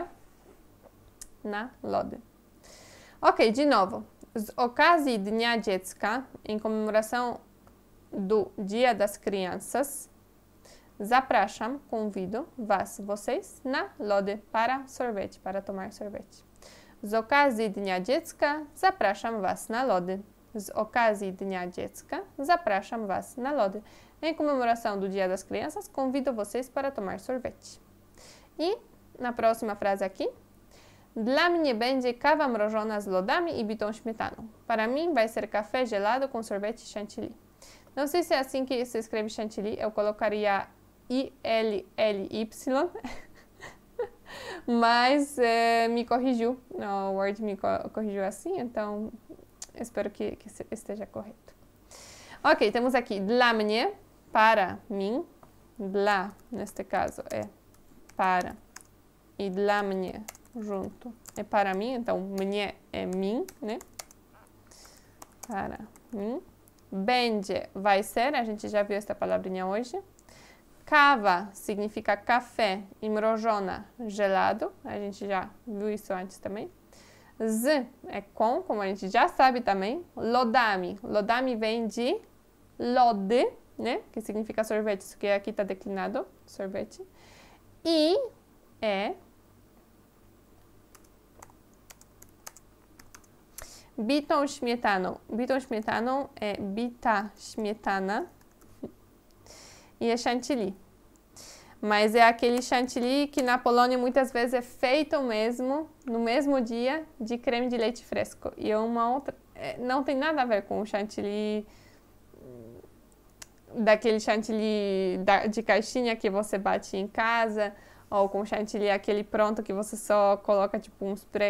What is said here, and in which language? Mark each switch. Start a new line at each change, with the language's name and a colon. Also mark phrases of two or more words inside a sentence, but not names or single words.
Polish: Na lody.
Portuguese: Ok, de novo.
Polish: Z okazji Dnia Dziecka,
Portuguese: em comemoração do Dia das Crianças, zapraszam, convido, was, vocês,
Polish: na lody,
Portuguese: para sorvete, para tomar sorvete.
Polish: Z okazji Dnia Dziecka, zapraszam was na lody. Z okazji Dnia Dziecka, zapraszam was na lody.
Portuguese: Em comemoração do Dia das Crianças, convido vocês para tomar sorvete. E na próxima frase aqui,
Polish: dla mnie będzie kawa mrożona z lodami i bitą śmietaną.
Portuguese: Para mim vai ser café gelado com sorvete chantilly. Não sei se é assim que se escreve chantilly, eu colocaria I-L-L-Y, mas me corrigiu, o Word me corrigiu assim, então espero que esteja correto. Ok, temos aqui
Polish: dla mnie,
Portuguese: para mim, dla, neste caso, é para, e
Polish: dla mnie,
Portuguese: junto, é para mim, então mnie é mim, né? Para mim. Będzie vai ser, a gente já viu essa palavrinha hoje. Kawa significa café e mrożona, gelado, a gente já viu isso antes também. Z é com, como a gente já sabe também. Lodami, lodami vem de lody, né? Que significa sorvete, isso que aqui está declinado, sorvete. E é
Polish: bitą śmietaną. Bitą śmietaną
Portuguese: é
Polish: bita śmietana
Portuguese: e é chantilly. Mas é aquele chantilly que na Polônia muitas vezes é feito mesmo, no mesmo dia, de creme de leite fresco. E é uma outra... não tem nada a ver com o chantilly... daquele chantilly de caixinha que você bate em casa, ou com chantilly aquele pronto que você só coloca tipo um spray.